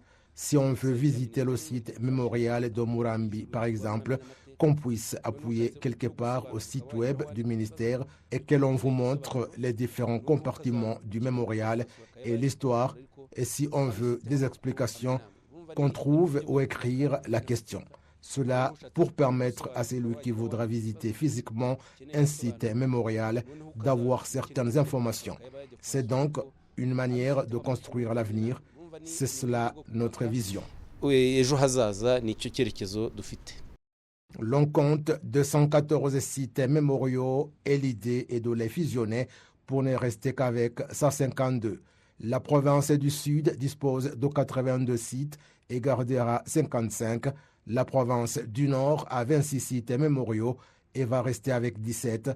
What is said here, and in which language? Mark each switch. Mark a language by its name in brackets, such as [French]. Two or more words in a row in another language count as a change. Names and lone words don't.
[French] Si on veut visiter le site mémorial de Murambi, par exemple, qu'on puisse appuyer quelque part au site web du ministère et que l'on vous montre les différents compartiments du mémorial et l'histoire, et si on veut des explications, qu'on trouve ou écrire la question. Cela pour permettre à celui qui voudra visiter physiquement un site mémorial d'avoir certaines informations. C'est donc une manière de construire l'avenir. C'est cela notre vision. [Kinyarwanda] Ejo hazaza nicyo cyerekezo dufite. [French] L'on compte 214 sites mémoriaux et l'idée est de les fusionner pour ne rester qu'avec 152. La province du Sud dispose de 82 sites et gardera 55. La province du Nord a 26 sites mémoriaux et va rester avec 17.